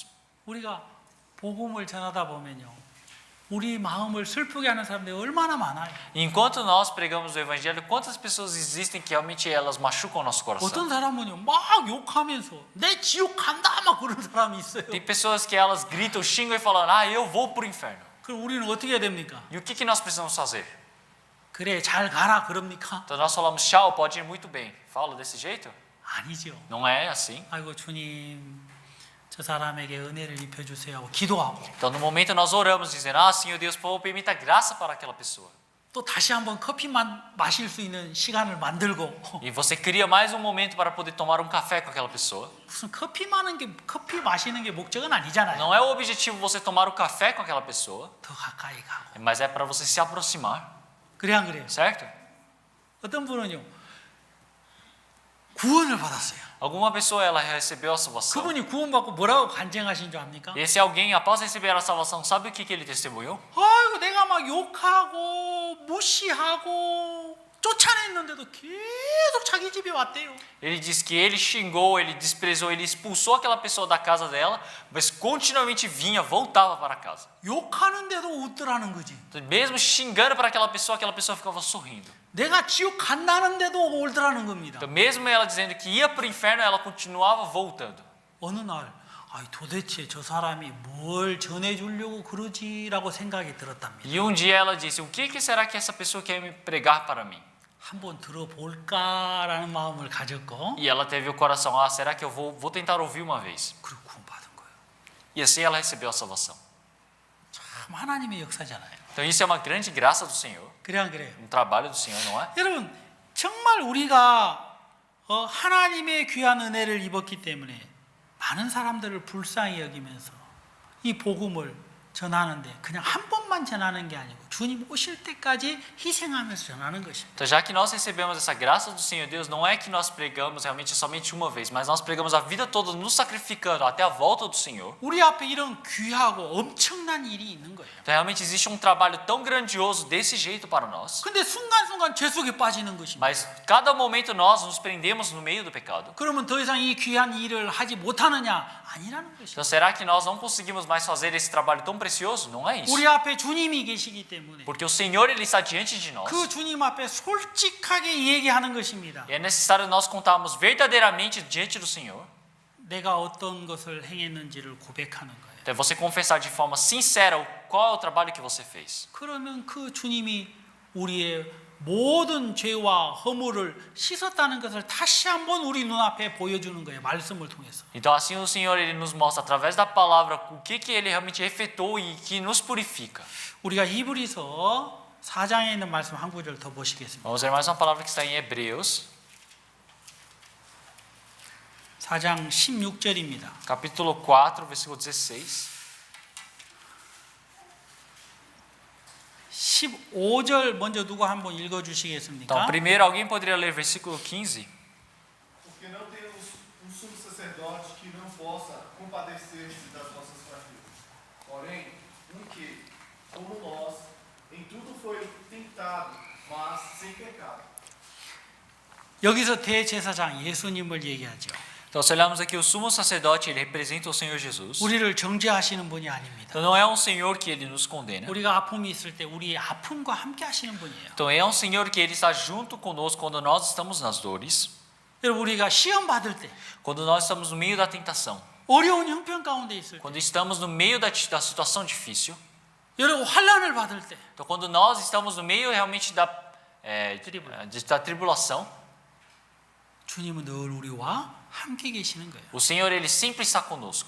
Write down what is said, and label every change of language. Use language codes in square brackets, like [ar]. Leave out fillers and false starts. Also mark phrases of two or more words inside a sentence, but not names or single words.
[ko] 우리가 복음을 전하다 보면요, 우리 마음을 슬프게 하는 사람들이 얼마나 많아요. [pt] Enquanto nós pregamos o evangelho, quantas pessoas existem que realmente elas machucam o nosso coração? [ko] 어떤 사람은요, 막 욕하면서 내 지옥 간다 막 그런 사람이 있어요. [pt] Tem pessoas que elas gritam, xingam e falam: "Ah, eu vou para o inferno." [ko] 그럼 우리는 어떻게 해야 됩니까? [pt] E o que nós precisamos fazer? [ko] 그래 잘 가라 그럽니까? [pt] Então nós falamos: "Tchau, pode ir muito bem." Fala desse jeito? [ko] 아니죠. [pt] Não é assim. [ko] 아이고 주님 저 사람에게 은혜를 입혀주세요 하고 기도하고 [pt] Então no momento nós oramos dizendo: "Ah, Senhor Deus, por favor, permita graça para aquela pessoa." [ko] 또 다시 한번 커피만 마실 수 있는 시간을 만들고 [pt] E você cria mais um momento para poder tomar um café com aquela pessoa. [ko] 무슨 커피 마시는 게 목적은 아니잖아요. [pt] Não é o objetivo você tomar o café com aquela pessoa, [ko] 더 가까이 가고 [pt] mas é para você se aproximar, [ko] 그래 안 그래요? [pt] certo? [ko] 어떤 분은요 구원을 받았어요. [pt] Alguma pessoa ela recebeu a salvação. [ko] 그분이 구원받고 뭐라고 간증하신 줄 압니까? [pt] E esse alguém, após receber a salvação, sabe o que ele testemunhou? [ko] 아이고 내가 막 욕하고 무시하고 쫓아냈는데도 계속 자기 집에 왔대요. [pt] Ele diz que ele xingou, ele desprezou, ele expulsou aquela pessoa da casa dela, mas continuamente vinha, voltava para casa. [ko] 욕하는데도 웃더라는 거지. [pt] Então, mesmo xingando para aquela pessoa ficava sorrindo. [ko] 내가 지옥 간다는데도 울더라는 겁니다. [pt] Então, mesmo ela dizendo que ia para o inferno, ela continuava voltando. [ko] 어느 날 도대체 저 사람이 뭘 전해주려고 그러지라고 생각이 들었답니다. [pt] E um dia ela disse: "O que será que essa pessoa quer me pregar para mim?" [ko] 한번 들어볼까라는 마음을 가졌고 [pt] E ela teve o coração: "Ah, será que eu vou tentar ouvir uma vez?" [ko] 그리고 구원받은 거예요. [pt] E assim ela recebeu a salvação. [ko] 참 하나님의 역사잖아요. [pt] Então isso é uma grande graça do Senhor, [ko] 그래 안 그래요? [pt] um trabalho do Senhor, não é? [ko] 여러분 정말 우리가 하나님의 귀한 은혜를 입었기 때문에 많은 사람들을 불쌍히 여기면서 이 복음을 전하는데 그냥 한 번만 전하는 게 아니고 주님 오실 때까지 희생하면서 전하는 것입니다. [pt] Então, já que nós recebemos essa graça do Senhor Deus, não é que nós pregamos realmente somente uma vez, mas nós pregamos a vida toda nos sacrificando até a volta do Senhor. [ko] 우리 앞에 이런 귀하고 엄청난 일이 있는 거예요. [pt] Então, realmente existe um trabalho tão grandioso desse jeito para nós. [ko] 근데 순간순간 죄 속에 빠지는 것입니다. [pt] Mas cada momento nós nos prendemos no meio do pecado. [ko] 그러면 더 이상 이 귀한 일을 하지 못하느냐? 아니라는 것입니다. [pt] Então, será que nós não conseguimos mais fazer esse trabalho tão precioso? Não é isso. [ko] 우리 앞에 주님이 계시기 때문에 [pt] Porque o Senhor ele está diante de nós. [ko] 그 주님 앞에 솔직하게 얘기하는 것입니다. [pt] E é necessário nós contarmos verdadeiramente diante do Senhor. [ko] 내가 어떤 것을 행했는지를 고백하는 거예요. [pt] Então, você confessar de forma sincera qual é o trabalho que você fez. [ko] 그러면 그 주님이 우리의 모든 죄와 허물을 씻었다는 것을 다시 한번 우리 눈앞에 보여주는 거예요. 말씀을 통해서. [pt] Então assim o Senhor ele nos mostra através da palavra o que ele realmente efetuou e que nos purifica. [ko] 우리가 히브리서 4장에 있는 말씀 한 구절 더 보시겠습니다. [pt] Vamos ver mais uma palavra que está em Hebreus, [ko] 4장 16절입니다. [pt] capítulo 4, versículo 16. [ko] 15절 먼저 누가 한번 읽어 [pt] Então, [ko] 주시겠습니까? [pt] primeiro alguém poderia ler versículo 15? Porque não temos um sumo sacerdote que não possa compadecer-se das nossas fraquezas. Porém, que, como nós, em tudo foi tentado, mas sem pecado. [ko] 여기서 대제사장 예수님을 얘기하죠. [pt] Então, se olharmos aqui, o sumo sacerdote, ele representa o Senhor Jesus. [ko] 우리를 정죄하시는 분이 아닙니다. [pt] Então, não é um Senhor que ele nos condena. [ko] 우리가 아픔이 있을 때 우리의 아픔과 함께 하시는 분이에요. [pt] Então, é um Senhor que ele está junto conosco quando nós estamos nas dores, [ko] 여러분 우리가 시험 받을 때, [pt] quando nós estamos no meio da tentação, [ko] 어려운 형편 가운데 있을 때, [pt] quando estamos no meio da situação difícil. [ko] 여러분 환난을 받을 때, [pt] Então, quando nós estamos no meio realmente da tribulação, [ko] 주님은 늘 우리와 함께 계시는 거예요. [pt] o Senhor ele sempre está conosco.